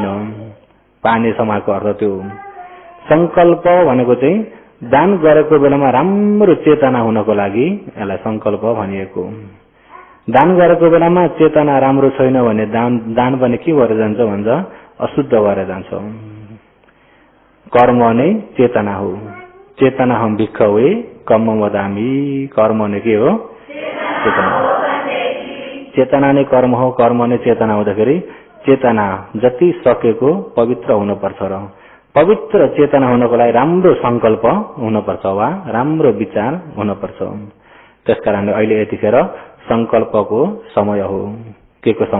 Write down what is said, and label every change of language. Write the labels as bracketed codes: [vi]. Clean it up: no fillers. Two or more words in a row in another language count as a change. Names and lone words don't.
[ne] पानी समाएको अर्थ त्यो संकल्प भनेको चाहिँ दान गरेको बेलामा राम्रो चेतना हुनको लागि यसलाई संकल्प भनिएको। दान गरेको बेलामा चेतना राम्रो छैन भने दान पनि के भएर जान्छ भन्छ अशुद्ध भएर जान्छ। कर्म नै चेतना हो। [pi] चेतना हम भिक्खवे कर्म वदामी, [ne] कर्म नै के हो? चेतना। चेतना नै कर्म हो, कर्म नै चेतना हुँदाखेरि चेतना जति सकेको पवित्र हुनुपर्छ र पवित्र चेतना हुनको लागि राम्रो संकल्प हुनुपर्छ वा राम्रो विचार हुनुपर्छ। त्यसकारणले अहिले यतिखेर संकल्पको समय हो।